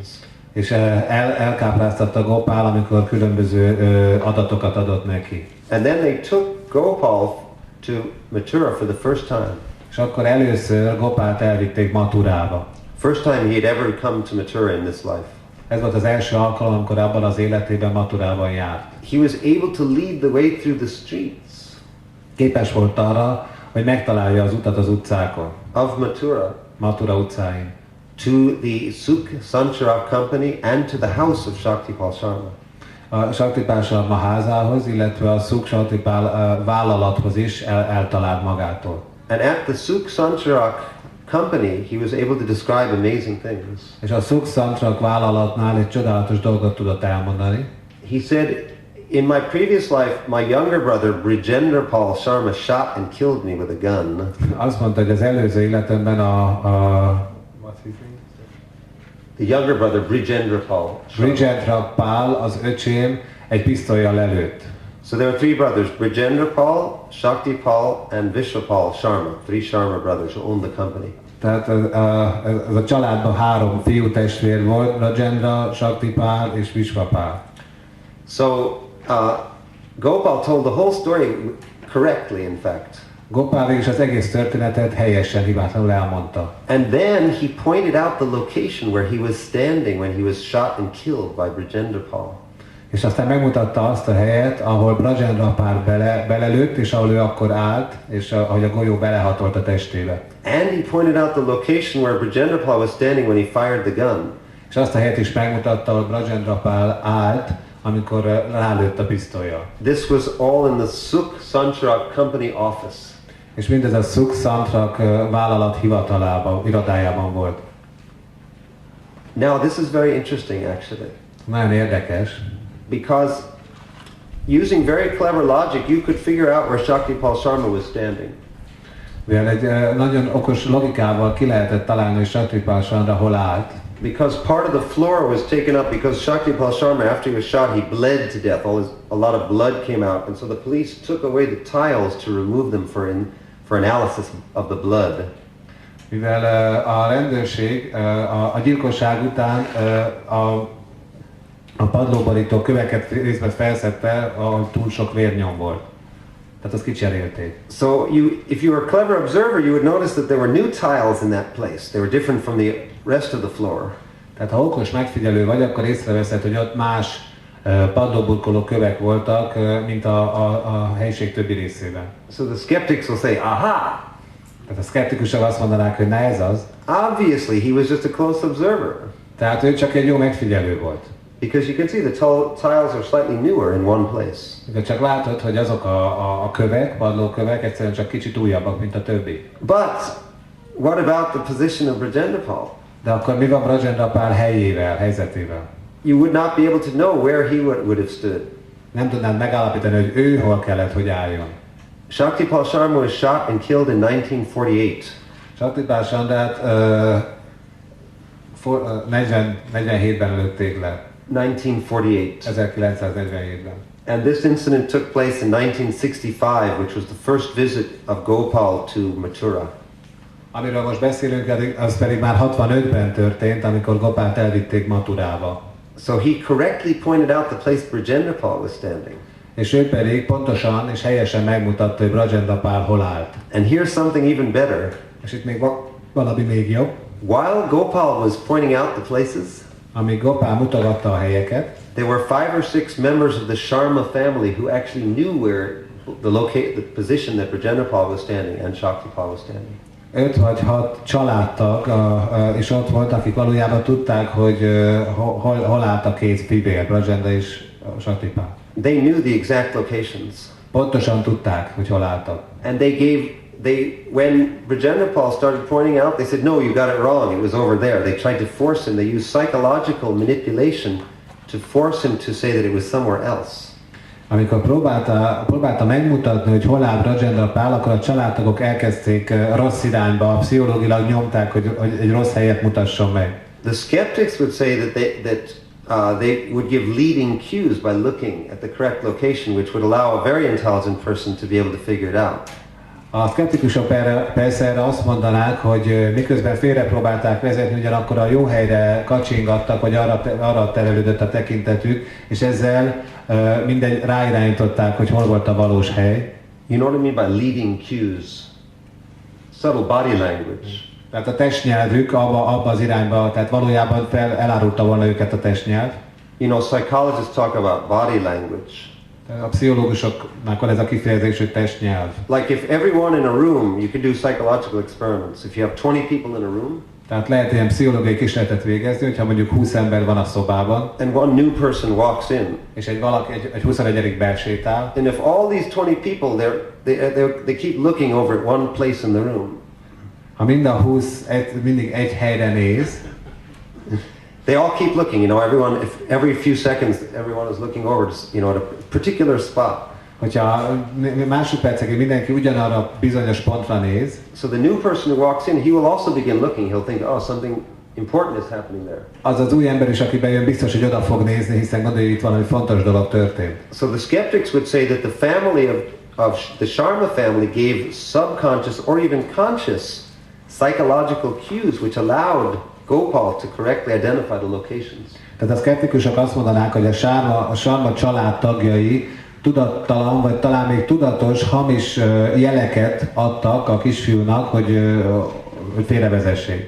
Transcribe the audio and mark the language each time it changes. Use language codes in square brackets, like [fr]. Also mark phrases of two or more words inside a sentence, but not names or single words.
[hu] És elkápráztatta Gopal, amikor különböző adatokat adott neki. [en] And then they took Gopal to Mathura for the first time. [hu] És akkor először Gopált elvitték Mathurába. [en] First time he had ever come to Mathura in this life. [hu] Ez volt az első alkalom, amikor abban az életében Mathurában járt. [en] He was able to lead the way through the streets. [hu] Képes volt arra, hogy megtalálja az utat az utcákon. [en] Of [hu] Mathura utcáin. [en] To the Sukh Sanchar company and to the house of Shaktipal Sharma. [hu] A Shaktipal Sharma házához, illetve a Sukh Shaktipal vállalathoz is eltalált magától. [en] And at the Sukh Sanchar company, he was able to describe amazing things. [hu] És a Sukh Sanchar vállalatnál egy csodálatos dolgot tudott elmondani. [en] He said, in my previous life, my younger brother Brijendra Pal Sharma shot and killed me with a gun. [hu] Azt mondta, hogy az előző életemben [en] the younger brother Brijendra Pal. [hu] Brijendra Pal, az öcsém, egy pisztollyal lelőtt. [en] So there were three brothers, Brijendra Pal, Shakti Pal and Vishwapal Sharma. Three Sharma brothers who owned the company. [hu] Tehát ez a családban 3 fiú testvér volt, Brijendra, Shakti Pal és Vishwapal. [en] So Gopal told the whole story correctly, in fact. [hu] Gopal is az egész történetet helyesen, hibátlanul elmondta. [en] And then he pointed out the location where he was standing when he was shot and killed by Brijendra Pal. [hu] És aztán megmutatta azt a helyet, ahol Brijendra Pal belelőtt, és ahol ő akkor állt, és ahogy a golyó belehatolt a testébe. [en] And he pointed out the location where Brijendra Pal was standing when he fired the gun. [hu] És azt a helyet is megmutatta, ahol Brijendra Pal állt, amikor rálőtt a pisztolya. [en] This was all in the Sukh Santrak Company office. [hu] És mindez a Sukh Santrak vállalat irodájában volt. [en] Now this is very interesting actually. [hu] Nagyon érdekes. [en] Because using very clever logic you could figure out where Shaktipal Sharma was standing. [hu] Mivel egy nagyon okos logikával ki lehetett találni, hogy Shaktipal Sharma hol állt. [en] Because part of the floor was taken up because Shaktipal Sharma, after he was shot, he bled to death. A lot of blood came out, and so the police took away the tiles to remove them for analysis of the blood. [hu] Mivel a rendőrség a gyilkosság után a padlóborító köveket részben felszedte, ahol túl sok vérnyom volt. Tehát azt kicserélték. [en] So if you were a clever observer, you would notice that there were new tiles in that place. They were different from the rest of the floor. [hu] Tehát ha okos megfigyelő vagy, akkor észreveszed, hogy ott más padlóburkoló kövek voltak, mint a helység többi részében. [en] So the skeptics will say, aha! [hu] Tehát a szkeptikusok azt mondanák, hogy na ez az. [en] Obviously, he was just a close observer. [hu] Tehát ő csak egy jó megfigyelő volt. [en] Because you can see the tiles are slightly newer in one place. [hu] De csak látod, hogy azok a kövek, padlókövek egyszerűen csak kicsit újabbak, mint a többi. [en] But what about the position of Brajendra? [hu] De akkor mi van Brajendra helyzetével? [en] You would not be able to know where he would have stood. [hu] Nem tudnád megállapítani, hogy ő hol kellett, hogy álljon. [en] Shaktipal Sharma was shot and killed in 1948. [hu] Shaktipal Sharmát 47-ben lőtték le. [en] 1948. [hu] 1947-ben. [en] And this incident took place in 1965, which was the first visit of Gopal to Mathura. [hu] Amiről most beszélünk, az pedig már 65-ben történt, amikor Gopált elvitték Mathurába. [en] So he correctly pointed out the place Brajendra was standing. [hu] És ő pedig pontosan és helyesen megmutatta, hogy Brajendra hol állt. [en] And here's something even better. [hu] És itt még valami még jobb. [en] While Gopal was pointing out the places, [hu] amíg Gopál mutogatta a helyeket, [en] there were 5 or 6 members of the Sharma family who actually knew where the position that Brajendra was standing and Shaktipal was standing. [hu] 5 vagy 6 családtag is ott volt, akik valójában tudták, hogy hol állt a két fivére, Brajendra és Shaktipal. [en] They knew the exact locations. [hu] Pontosan tudták, hogy hol álltak. [en] And when Brajendra started pointing out, they said, no, you got it wrong, it was over there. They tried to force him, they used psychological manipulation to force him to say that it was somewhere else. [hu] Amikor próbálta megmutatni, hogy hol áll Brajendra, akkor a családtagok elkezdték rossz irányba, pszichológilag nyomták, hogy egy rossz helyet mutasson meg. [en] The skeptics would say that they would give leading cues by looking at the correct location, which would allow a very intelligent person to be able to figure it out. [hu] A szkeptikusok persze erre azt mondanák, hogy miközben félre próbálták vezetni, ugyanakkor a jó helyre kacsingattak, vagy arra terelődött a tekintetük, és ezzel mindegy ráirányították, hogy hol volt a valós hely. [en] You know what I mean by leading cues? Subtle body language. [hu] Tehát a testnyelvük abba az irányba, tehát valójában elárulta volna őket a testnyelv. [en] You know, psychologists talk about body language. [hu] A pszichológusoknak van ez a kifejezés, hogy testnyelv. [en] Like if everyone in a room, you can do psychological experiments. If you have 20 people in a room, [hu] tehát lehet ilyen pszichológiai kísérletet végezni, hogyha mondjuk 20 ember van a szobában, [en] and one new person walks in, [hu] és egy 21. besétál, [en] and if all these 20 people, they keep looking over at one place in the room, [hu] ha mind a 20 mindig egy helyre néz, [en] they all keep looking, you know, every few seconds everyone is looking over, you know, at a particular spot. [hu] Hogyha másodpercekig mindenki ugyanarra bizonyos pontra néz, [en] so the new person who walks in, he will also begin looking. He'll think, oh, something important is happening there. [hu] Az az új ember is, aki bejön, biztos, hogy oda fog nézni, hiszen gondolja, hogy itt valami fontos dolog történt. [en] So the skeptics would say that the family of the Sharma family gave subconscious or even conscious psychological cues which allowed Gopal to correctly identify the locations. [hu] Tehát a szkeptikusok azt mondanák, hogy a Sharma család tagjai tudattalan, vagy talán még tudatos, hamis jeleket adtak a kisfiúnak, hogy félrevezessék.